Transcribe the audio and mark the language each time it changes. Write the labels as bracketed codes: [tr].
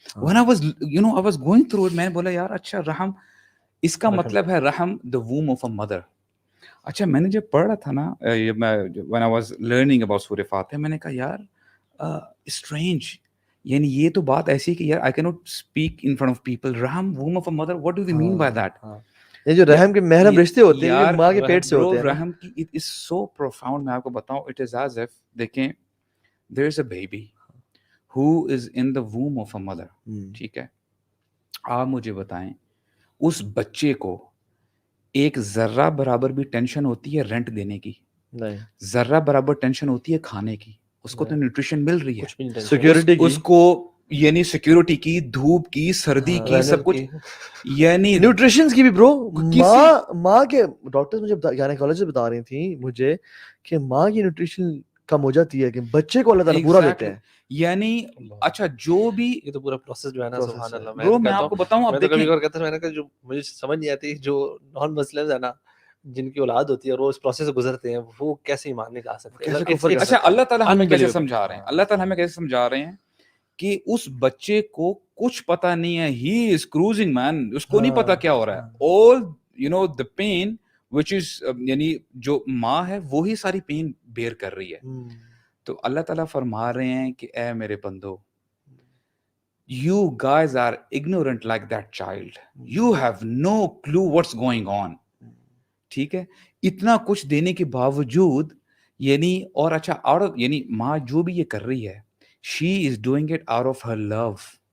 [en] when I was going through it, [ur] میں نے بولا یار اچھا رحم, اس کا مطلب ہے رحم, [en] the womb of a mother. [ur] اچھا میں نے جب پڑھ رہا تھا نا, [en] when I was learning about [ur] سورہ فاتحہ, میں نے کہا یار strange, یعنی یہ تو بات ایسی ہے کہ یار [en] I cannot speak in front of people. رحم, womb of a mother, what do they mean by that? [ur] یہ جو رحم کے محرم رشتے ہوتے ہیں, یہ ماں کے پیٹ سے ہوتے ہیں. [en] رحم کی it is so profound, [ur] میں آپ کو بتاؤں, [en] it is as if, دیکھیں, there is a baby who is in the womb of a mother. [ur] ٹھیک ہے, آپ مجھے بتائیں اس بچے کو ایک ذرہ برابر بھی ٹینشن ہوتی ہے رینٹ دینے کی؟ نہیں. ذرہ برابر ٹینشن ہوتی ہے کھانے کی؟ اس کو تو نیوٹریشن مل رہی ہے, سیکورٹی کی, اس کو یعنی سیکورٹی کی, دھوپ کی, سردی کی, سب کچھ, یعنی نیوٹریشن کی بھی برو. ماں کے ڈاکٹر مجھے گائنیکالوجسٹ بتا رہی تھیں مجھے کہ ماں کی نیوٹریشن کم ہو جاتی ہے کہ بچے کو اللہ تعالیٰ پورا دیتے ہیں. یعنی اچھا جو بھی یہ تو پورا پروسیس جو ہے نا, سبحان اللہ, میں آپ کو بتاؤں, میں تو کبھی اور کہتا ہوں, میں نے کہا جو مجھے سمجھ نہیں آتی, جو نان مسلمز ہیں نا, جن کی اولاد ہوتی ہے اور وہ اس پروسیس سے گزرتے ہیں, وہ کیسے ایمان نہیں لا سکتے. اچھا اللہ تعالیٰ ہمیں کیسے سمجھا رہے ہیں, اللہ تعالیٰ ہمیں کیسے سمجھا رہے ہیں کہ اس بچے کو کچھ پتا نہیں ہے, [en] he is cruising man, [ur] اس کو نہیں پتا کیا ہو رہا ہے. [en] all the pain which is [ur] یعنی جو ماں ہے وہی ساری پین بیئر کر رہی ہے. تو اللہ تعالیٰ فرما رہے ہیں کہ اے میرے بندو, [en] you guys are ignorant like that child, you have no clue what's going on. [ur] ٹھیک ہے, اتنا کچھ دینے کے باوجود یعنی, اور اچھا, اور یعنی ماں جو بھی یہ کر رہی ہے, [en] she is doing it out of her love.